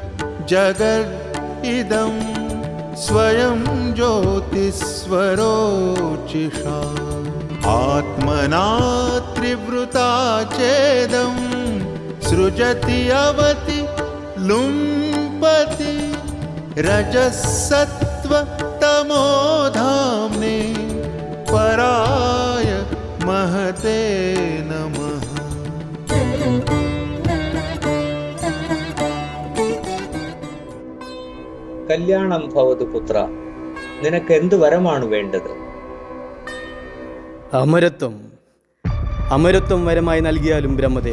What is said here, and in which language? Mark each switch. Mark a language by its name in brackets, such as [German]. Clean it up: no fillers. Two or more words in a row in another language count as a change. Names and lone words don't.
[Sanskrit] जगदिदं स्वयं ज्योतिस्वरोचिषा आत्मना त्रिवृता चेदं सृजति अवति लुम्पति रजसत्त्व तमोधाम्ने पराय महते नमः. [Malayalam] കല്യാണം ഭവതു പുത്ര, നിനക്ക് എന്ത് വരമാണ് വേണ്ടത്? അമരത്വം വരമായി നൽകിയാലും ബ്രഹ്മദേവ.